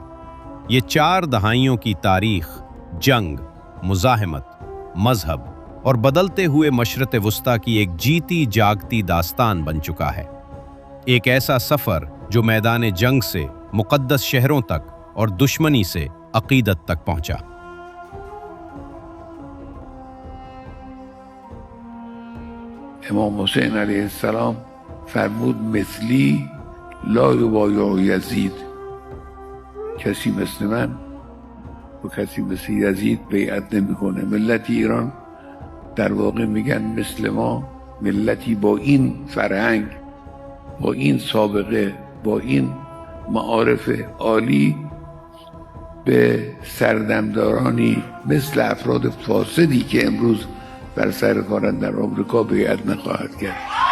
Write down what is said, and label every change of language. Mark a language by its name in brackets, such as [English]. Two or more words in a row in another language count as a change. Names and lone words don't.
[Urdu] یہ 4 دہائیوں کی تاریخ، جنگ، مزاحمت، مذہب اور بدلتے ہوئے مشرق وسطیٰ کی ایک جیتی جاگتی داستان بن چکا ہے. ایک ایسا سفر جو میدان جنگ سے مقدس شہروں تک اور دشمنی سے عقیدت تک پہنچا. [Persian] امام حسین [Arabic] علیه السلام [Persian] فرمود [Arabic] مثلی لا یبایع یزید، [Persian] کسی مثل من و کسی مثل یزید بیعت نمیکنه. ملت ایران در واقع میگن مثل ما، ملتی با این فرهنگ، با این سابقه، با این معارف عالی به سردمدارانی مثل افراد فاسدی که امروز بر سر کارند در آمریکا بیعت نخواهد کرد.